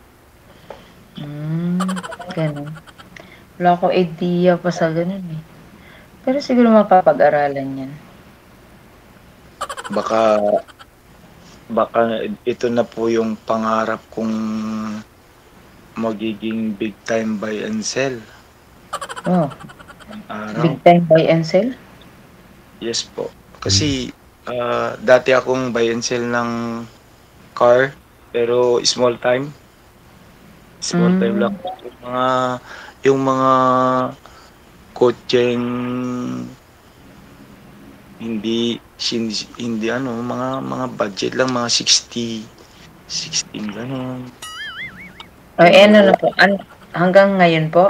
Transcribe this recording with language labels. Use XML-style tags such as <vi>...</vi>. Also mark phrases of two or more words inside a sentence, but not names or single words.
<tl>ganun. Wala akong idea pa sa ganun eh. Pero siguro mapapag-aralan yan. baka ito na po yung pangarap kong magiging</tl> <en>big time buy and sell.</en> <tl>Oh, Araw.</tl> <en>big time buy and sell?</en> <tl>Yes po. Kasi dati akong</tl> <en>buy and sell</en> <tl>ng car pero</tl> <en>small time. Small time</en> <tl>lang. Yung mga kotseng hindi mga budget lang, mga 16 ganun. Ano na po? Hanggang ngayon po?</tl>